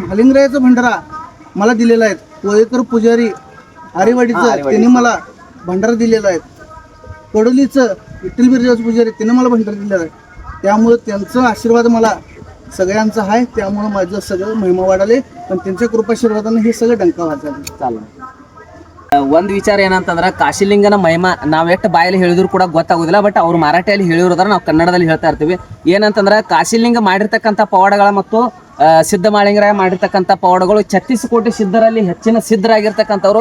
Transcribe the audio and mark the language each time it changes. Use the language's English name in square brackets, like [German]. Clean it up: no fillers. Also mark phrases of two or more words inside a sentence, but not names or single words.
[Marathi] मालिंगरायाचा भंडारा मला दिलेला आहे. कोळेकर पुजारी आरेवाडीचा त्यांनी मला भंडारा दिलेला आहे. कडोलीचं विठ्ठल बिरदेवाचं पुजारी त्यांनी मला भंडारा दिलेला आहे. त्यामुळे त्यांचा आशीर्वाद मला सगळ्यांचा आहे. त्यामुळे माझं सगळं महिमा वाढाले. पण त्यांच्या कृपाशीर्वादाने हे सगळं डंका वाजले. चालेल. [Kannada] ಒಂದು ವಿಚಾರ ಏನಂತಂದ್ರೆ ಕಾಶಿಲಿಂಗನ ಮಹಿಮಾ ನಾವು ಎಷ್ಟು ಬಾಯಲ್ಲಿ ಹೇಳಿದ್ರು ಕೂಡ ಗೊತ್ತಾಗೋದಿಲ್ಲ. ಬಟ್ ಅವ್ರು ಮರಾಠಿಯಲ್ಲಿ ಹೇಳಿರೋದ್ರ ನಾವು ಕನ್ನಡದಲ್ಲಿ ಹೇಳ್ತಾ ಇರ್ತೀವಿ. ಏನಂತಂದ್ರೆ ಕಾಶಿಲಿಂಗ ಮಾಡಿರ್ತಕ್ಕಂಥ ಪವಾಡಗಳ ಮತ್ತು ಸಿದ್ಧಮಾಳಿಂಗರಾಯ ಮಾಡಿರ್ತಕ್ಕಂಥ ಪವಾಡಗಳು 36 ಕೋಟಿ ಸಿದ್ಧರಲ್ಲಿ ಹೆಚ್ಚಿನ ಸಿದ್ಧರಾಗಿರ್ತಕ್ಕಂಥವ್ರು.